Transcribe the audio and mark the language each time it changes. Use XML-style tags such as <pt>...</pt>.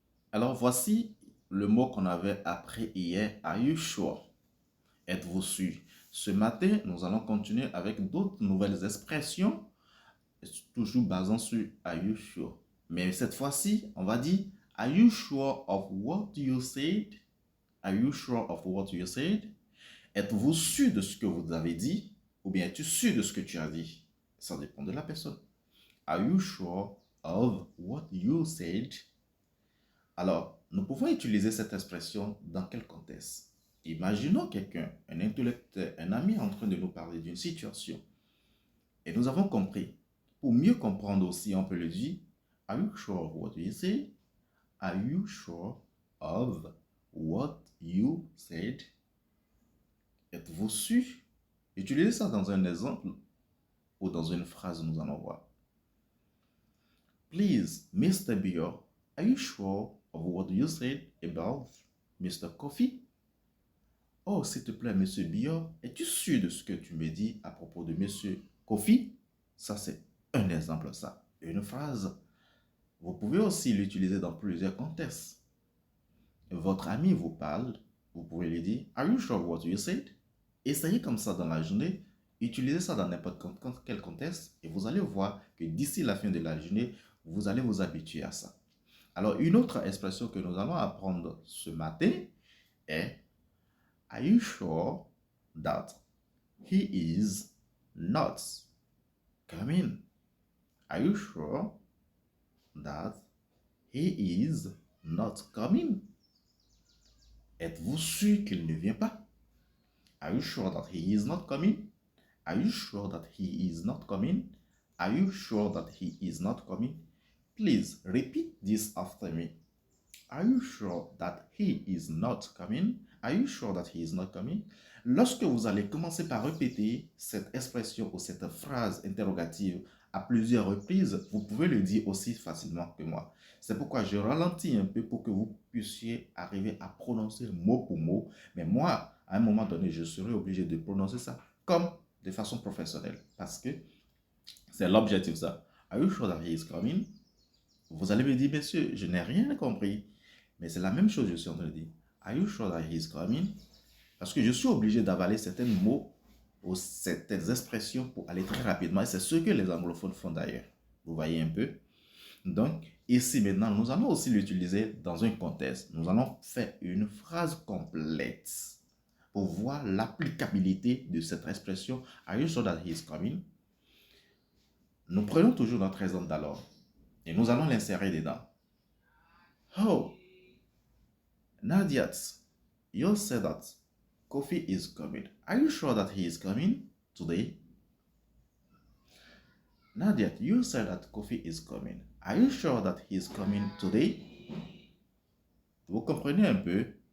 <fr>Alors, voici le mot qu'on avait appris hier.</fr> <en>Are you sure?</en> <fr>Êtes-vous sûr? Ce matin, nous allons continuer avec d'autres nouvelles expressions, toujours basant sur</fr> <en>Are you sure?</en> <fr>Mais cette fois-ci, on va dire</fr> <en>Are you sure of what you said? Are you sure of what you said?</en> <fr>Êtes-vous sûr de ce que vous avez dit? Ou bien es-tu sûr de ce que tu as dit? Ça dépend de la personne.</fr> <en>Are you sure of what you said?</en> <fr>Alors, nous pouvons utiliser cette expression dans quel contexte? Imaginons quelqu'un, un intellectuel, un ami en train de nous parler d'une situation. Et nous avons compris. Pour mieux comprendre aussi, on peut le dire,</fr> <en>Are you sure of what you said? Are you sure of what you said?</en> <fr>Êtes-vous sûr? Utilisez ça dans un exemple ou dans une phrase, nous allons voir.</fr> <en>Please, Mr. Beer, are you sure of what you said about Mr. Coffee?</en> <fr>Oh, s'il te plaît, Monsieur Beer, es-tu sûr de ce que tu me dis à propos de Monsieur Coffee? Ça, c'est un exemple, ça. Une phrase. Vous pouvez aussi l'utiliser dans plusieurs contextes. Votre ami vous parle, vous pouvez lui dire,</fr> <en>Are you sure of what you said?</en> <fr>Essayez comme ça dans la journée, utilisez ça dans n'importe quel contexte et vous allez voir que d'ici la fin de la journée, vous allez vous habituer à ça. Alors, une autre expression que nous allons apprendre ce matin est</fr> <en>Are you sure that he is not coming? Are you sure that he is not coming?</en> <fr>Êtes-vous sûr qu'il ne vient pas?</fr> <en>Are you sure that he is not coming? Are you sure that he is not coming? Are you sure that he is not coming? Please repeat this after me. Are you sure that he is not coming? Are you sure that he is not coming?</en> <fr>Lorsque vous allez commencer par répéter cette expression ou cette phrase interrogative à plusieurs reprises, vous pouvez le dire aussi facilement que moi. C'est pourquoi je ralentis un peu pour que vous puissiez arriver à prononcer mot pour mot. Mais moi, à un moment donné, je serai obligé de prononcer ça comme de façon professionnelle. Parce que c'est l'objectif ça.</fr> <en>Are you sure that he is coming?</en> <fr>Vous allez me dire, monsieur, je n'ai rien compris. Mais c'est la même chose que je suis en train de dire.</fr> <en>Are you sure that he is coming?</en> <fr>Parce que je suis obligé d'avaler certains mots ou certaines expressions pour aller très rapidement. Et c'est ce que les anglophones font d'ailleurs. Vous voyez un peu? Donc, ici maintenant, nous allons aussi l'utiliser dans un contexte. Nous allons faire une phrase complète pour voir l'applicabilité de cette expression.</fr> <en>Are you sure that he is coming?</en> <fr>Nous prenons toujours notre exemple d'alors et nous allons l'insérer dedans.</fr> <en>Oh, Nadia, you said that Kofi is coming. Are you sure that he is coming today? Nadia, you said that Kofi is coming. Are you sure that he is coming today?</en> <fr>Vous comprenez un peu?</fr>